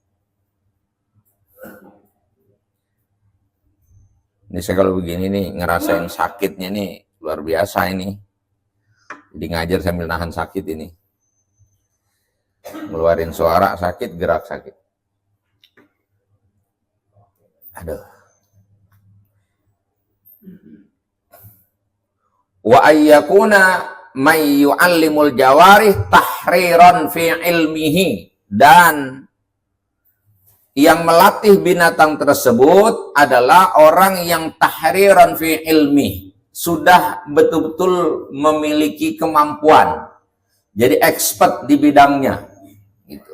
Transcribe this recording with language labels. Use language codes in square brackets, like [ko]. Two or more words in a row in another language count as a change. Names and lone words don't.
[id] Ini saya kalau begini nih, ngerasain sakitnya nih, luar biasa ini. Jadi ngajar sambil nahan sakit ini. Ngeluarin suara sakit, gerak sakit. Aduh. [ar] وأن يكون من يعلم الجوارح تحريرا في علمه, [id] dan yang melatih binatang tersebut adalah orang yang [ar] تحريرا في علم, [id] sudah betul-betul memiliki kemampuan, jadi expert di bidangnya, gitu.